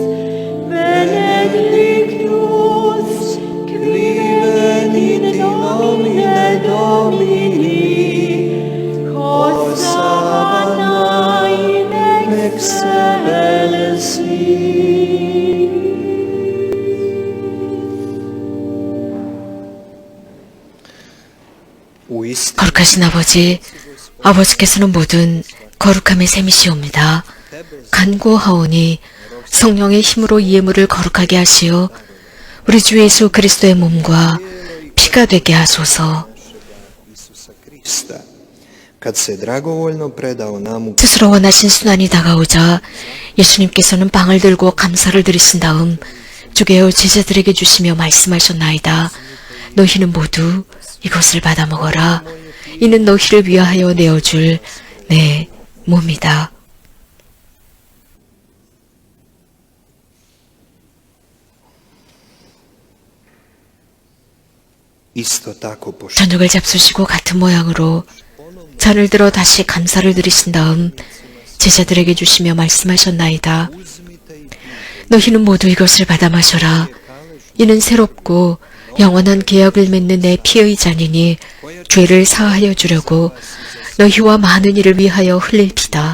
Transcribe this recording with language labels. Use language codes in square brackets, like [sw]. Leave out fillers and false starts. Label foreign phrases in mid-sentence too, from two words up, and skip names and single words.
[la] benedictus, qui venit in nomine Domini, Hosanna in excelsis. [hr] Uistinu [ko] 거룩하신 아버지, 아버지께서는 모든 거룩함의 셈이시옵니다. 간구하오니 성령의 힘으로 이 예물을 거룩하게 하시어 우리 주 예수 그리스도의 몸과 피가 되게 하소서. [hr] Isusa Krista, kad se dragovoljno predao nam u [ko] 스스로 원하신 순환이 다가오자 예수님께서는 빵을 들고 감사를 드리신 다음 주게어 제자들에게 주시며 말씀하셨나이다. 너희는 모두 이것을 받아 먹어라. 이는 너희를 위하여 내어줄 내 몸이다. [hr] isto tako pošto [ko] 저녁을 잡수시고 같은 모양으로 잔을 들어 다시 감사를 드리신 다음 제자들에게 주시며 말씀하셨나이다. 너희는 모두 이것을 받아 마셔라. 이는 새롭고 영원한 계약을 맺는 내 피의 잔이니 죄를 사하여 주려고 너희와 많은 이를 위하여 흘릴 피다.